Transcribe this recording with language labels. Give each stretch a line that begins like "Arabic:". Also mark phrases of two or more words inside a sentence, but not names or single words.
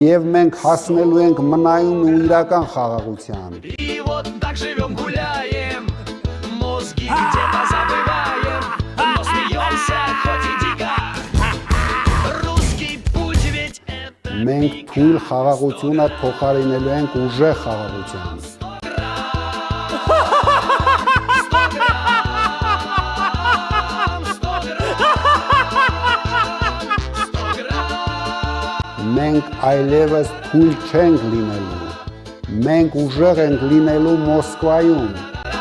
Armenian: Եվ մենք հասնելու ենք մնայուն ու իրական խաղաղության։
Russian: И вот так живем, гуляем, мозги где-то забываем, но смеемся хоть и дико. Русский путь ведь это
Armenian: Մենք թույլ խաղաղությունը փոխարինելու ենք ուժեղ խաղաղության։ Մենք այլևս թույլ չենք լինելու։ Մենք ուժեղ ենք լինելու Մոսկվայում։